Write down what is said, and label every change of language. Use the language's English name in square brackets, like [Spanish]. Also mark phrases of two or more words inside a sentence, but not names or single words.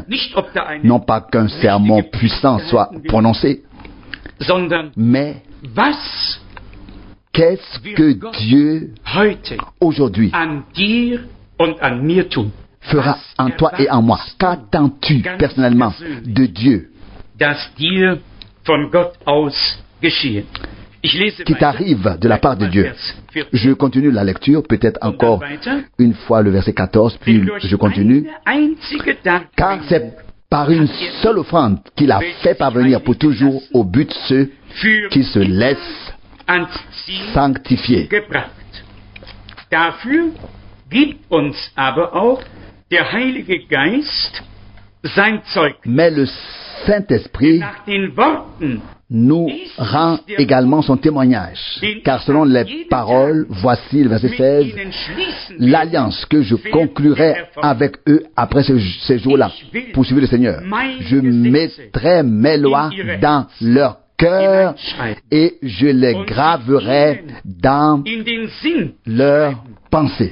[French] Non pas qu'un sermon puissant soit prononcé, mais qu'est-ce que Dieu aujourd'hui fera en toi et en moi? Qu'attends-tu personnellement de Dieu [German] das dir von Gott aus geschehe? [French] qui t'arrive de la part de Dieu? Je continue la lecture, peut-être encore une fois le verset 14, puis je continue. Car c'est par une seule offrande qu'il a fait parvenir pour toujours au but ceux qui se laissent sanctifier. [German] Dafür gibt uns aber auch der Heilige Geist sein Zeugnis. [French] Mais le Saint-Esprit [German] Nach den Worten [French] nous rend également son témoignage. Car selon les paroles, voici le verset 16, l'alliance que je conclurai avec eux après ces jours-là, poursuivit le Seigneur. Je mettrai mes lois dans leur cœur et je les graverai dans leurs pensées.